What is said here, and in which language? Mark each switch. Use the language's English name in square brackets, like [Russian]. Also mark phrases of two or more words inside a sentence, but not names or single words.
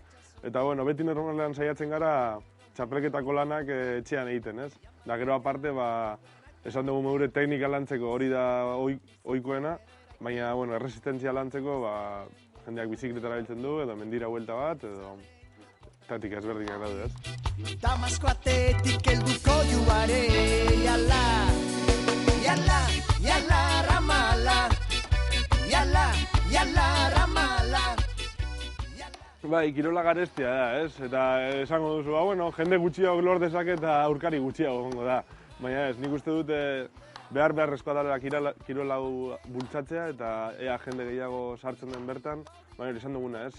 [Basque] Eta bueno, beti normalean saiatzen gara txapelketako lanak etxean egiten, ez? Da gero aparte, esan dugu meure teknika lantzeko hori da ohikoena, baina, bueno, erresistentzia lantzeko, jendeak bizikletara biltzen du, edo mendira huelta bat, edo taktika ezberdinak daude, ez? Damasko atetik helduko juare, yala, yala, yala, ramala, yala, yala, ramala. Bai, kirola garestia da, ez? Eta esango duzu, bueno, jende gutxiago lor dezake eta aurkari gutxiago gongo da. Baina ez, nik uste dute beharrezkoa dela kirola hau bultzatzea eta ea jende gehiago sartzen den bertan. Baina esan duguna, ez?